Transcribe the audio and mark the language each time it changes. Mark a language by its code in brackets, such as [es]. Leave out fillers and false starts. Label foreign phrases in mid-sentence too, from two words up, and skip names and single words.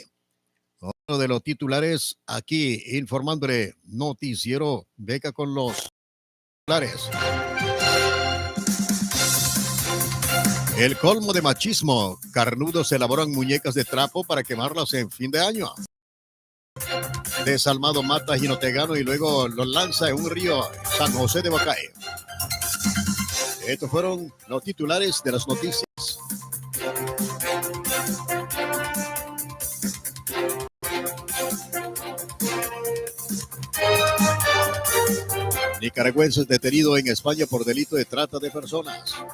[es] Otro de los titulares aquí informándole Noticiero Beca con los titulares. El colmo de machismo. Carnudos elaboran muñecas de trapo para quemarlas en fin de año. Desalmado mata a Jinotegano y luego los lanza en un río San José de Bacay. Estos fueron los titulares de las noticias. Nicaragüenses detenido en España por delito de trata de personas.